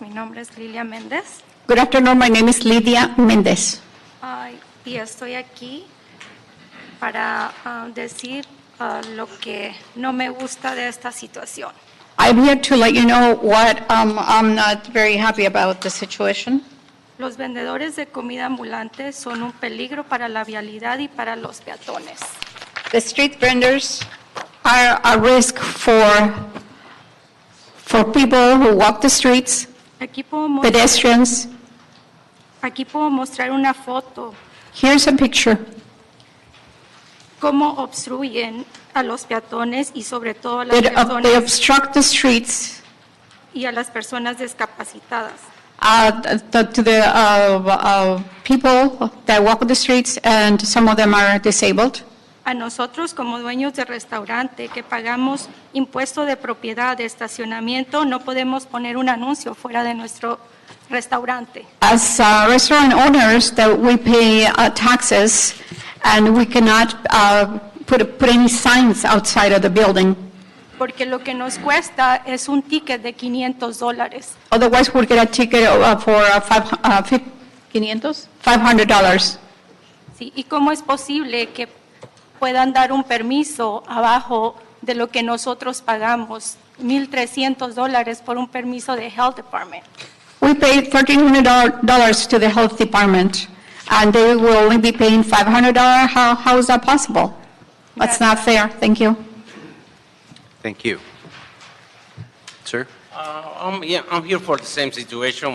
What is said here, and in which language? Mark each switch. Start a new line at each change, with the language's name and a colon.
Spanish: Mi nombre es Lilia Méndez.
English: Good afternoon, my name is Lydia Mendez.
Spanish: Y estoy aquí para decir lo que no me gusta de esta situación.
English: I'm here to let you know what I'm not very happy about the situation.
Spanish: Los vendedores de comida ambulante son un peligro para la vialidad y para los peatones.
English: The street vendors are a risk for people who walk the streets, pedestrians.
Spanish: Aquí puedo mostrar una foto.
English: Here's a picture.
Spanish: Cómo obstruyen a los peatones y sobre todo a las personas
English: They obstruct the streets
Spanish: y a las personas discapacitadas.
English: to the people that walk the streets, and some of them are disabled.
Spanish: A nosotros como dueños de restaurante que pagamos impuesto de propiedad, de estacionamiento, no podemos poner un anuncio fuera de nuestro restaurante.
English: As restaurant owners, that we pay taxes, and we cannot put any signs outside of the building.
Spanish: Porque lo que nos cuesta es un ticket de $500.
English: Otherwise, we'll get a ticket for $500.
Spanish: Sí, ¿y cómo es posible que puedan dar un permiso abajo de lo que nosotros pagamos? $1,300 por un permiso de Health Department.
English: We pay $1,300 to the Health Department, and they will only be paying $500. How is that possible? That's not fair. Thank you. Thank you. Sir? I'm here for the same situation.